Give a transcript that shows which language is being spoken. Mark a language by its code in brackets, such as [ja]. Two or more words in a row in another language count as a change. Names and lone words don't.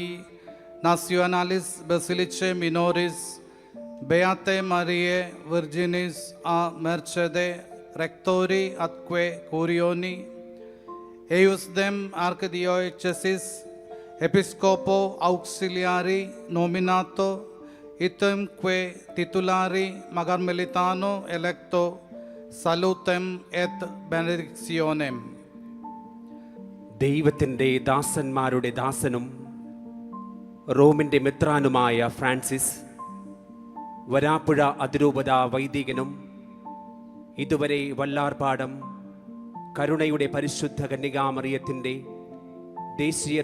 [la] Nationalis Basilicae Minoris Beate Mariae Virginis a Mercede Rectori atque Curioni Eiusdem Archidiocesis Episcopo Auxiliari Nominato Itemque Titulari Magarmelitano Electo Salutem et Benedictionem. [ml] ദൈവത്തിൻ്റെ ദാസന്മാരുടെ ദാസനും റോമിൻ്റെ മെത്രാനുമായ ഫ്രാൻസിസ്, വരാപ്പുഴ അതിരൂപത വൈദികനും ഇതുവരെ വല്ലാർപാടം കരുണയുടെ പരിശുദ്ധ കന്യകാമറിയത്തിൻ്റെ ദേശീയ